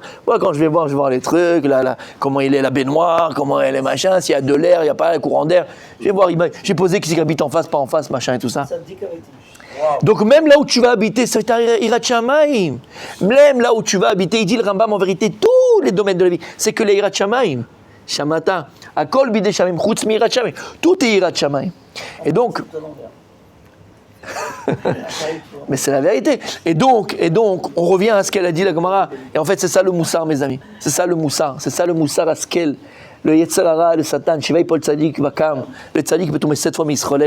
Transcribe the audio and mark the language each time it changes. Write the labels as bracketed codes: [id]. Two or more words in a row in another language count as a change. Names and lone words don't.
[fr] Moi, quand je vais voir les trucs, comment il est la baignoire, comment elle est, machin, s'il y a de l'air, il n'y a pas un courant d'air. Je vais voir, j'ai posé qui habite en face, pas en face, machin et tout ça. Donc même là où tu vas habiter, c'est [he] יראת שמים. [fr] Même là où tu vas habiter, il dit le Rambam en vérité, tous les domaines de la vie, c'est que les [he] יראת שמים. שמעת, הכל בידי שמים, חוץ מיראת שמים. [fr] Tout est [he] יראת שמים. [fr] Et donc... Mais c'est la vérité. Et donc, on revient à ce qu'elle a dit la Gemara. Et en fait, c'est ça le moussard, mes amis. C'est ça le moussard à ce qu'elle... Le [he] יצר הרע, [fr] le Satan, [he] שבע יפול צדיק וקם, [fr] le Tzadik peut tomber 7 fois mais il se relève.